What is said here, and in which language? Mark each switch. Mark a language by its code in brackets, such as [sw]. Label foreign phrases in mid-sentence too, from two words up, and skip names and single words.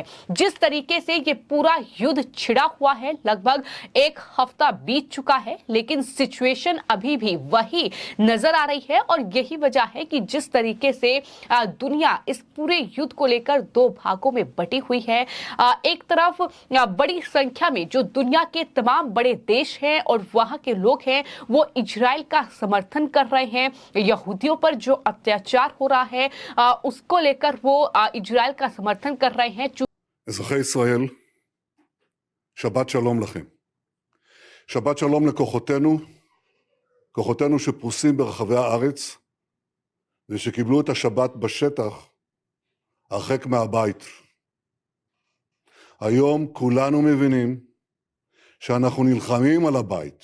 [hi] जिस तरीके से ये पूरा युद्ध छिड़ा हुआ है, लगभग एक हफ्ता बीत चुका है, लेकिन सिचुएशन अभी भी वही नजर आ रही है और यही वजह है कि जिस तरीके से दुनिया इस पूरे युद्ध को लेकर दो भागों में बटी हुई है। एक तरफ बड़ी संख्या में जो दुनिया के तमाम बड़े देश हैं और वहां के लोग हैं, वो इजराइल का समर्थन कर रहे हैं। यहूदियों पर जो अत्याचार हो रहा है उसको लेकर वो इजराइल का समर्थन कर रहे हैं। [he] אזרחי ישראל, שבת שלום לכם. שבת שלום לכוחותינו, כוחותינו שפרוסים ברחבי הארץ, ושקיבלו את השבת בשטח, הרחק מהבית. היום כולנו מבינים שאנחנו נלחמים על הבית.